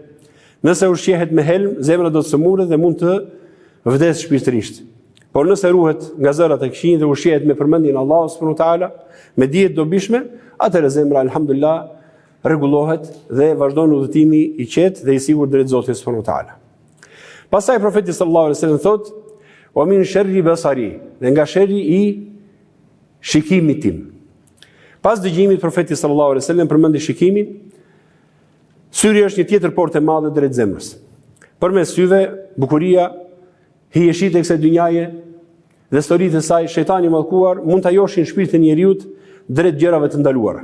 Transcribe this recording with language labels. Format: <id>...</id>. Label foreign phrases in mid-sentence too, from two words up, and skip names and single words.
<sq>Nëse ushqehet me helm, zemra do të sëmurë dhe mund të vdes shpirtërisht. Por nëse ruhet nga zërat e këqij dhe ushqehet me përmendjen e Allahut</sq> <ar>سبحانه وتعالى,</ar> <sq>me dije të dobishme, atëherë zemra alhamdulillah rregullohet dhe vazhdon udhëtimi i qetë dhe i sigurt drejt Zotit</sq> <ar>سبحانه وتعالى.</ar> <sq>Pastaj profeti</sq> <ar>صلى الله عليه وسلم</ar> <sq>thot:</sq> <ar>"ومن شر بصري",</ar> <sq>dhe nga sherri i shikimit tim. Pas dëgjimit profeti</sq> <ar>صلى الله عليه وسلم</ar> <sq>përmendi shikimin. Syri është një tjetër portë e madhe drejt zemrës. Përmes syve, bukuria, hijeshit e kësaj dynjaje dhe historitë e saj, shejtani i mallkuar mund ta joshin shpirtin e njeriut drejt gjërave të ndaluara.</sq>